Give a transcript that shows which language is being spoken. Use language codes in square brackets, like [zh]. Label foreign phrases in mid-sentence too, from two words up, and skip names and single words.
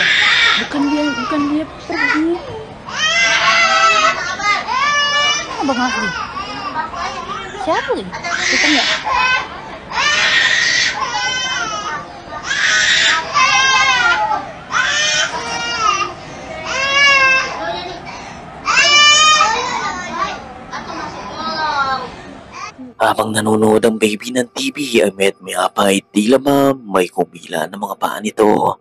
[id] Bukan dia pergi. Abang Asli. Siapa lagi? Kita enggak? [tl] Habang nanonood ang baby ng TV ay maya pa ay tila ba may kumila ng mga paa nito.